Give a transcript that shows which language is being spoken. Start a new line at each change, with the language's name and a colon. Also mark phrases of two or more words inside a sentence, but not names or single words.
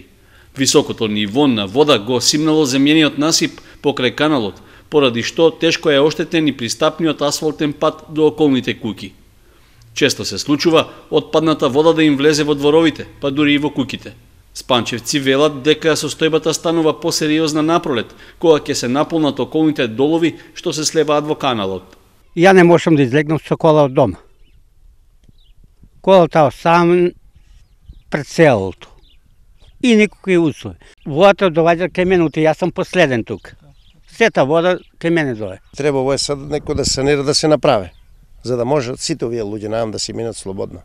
Macedonian: Високото ниво на вода го симнало земјениот насип покрај каналот, поради што тешко е оштетен и пристапниот асфалтен пат до околните куќи. Често се случува отпадната вода да им влезе во дворовите, па дури и во куќите. Спанчевци велат дека состојбата станува посериозна напролет, кога ќе се наполнат околните долови што се слеваат во каналот. Ја не можем да излегнем са кола од дома. Колата сам пред селото. И никакви услови. Водата доваѓа кај мене, јас сам последен тук. Сета вода кај мене дое. Треба ово сад некој да санира, да се направи, за да може сите овие луѓе наам да се минат слободно.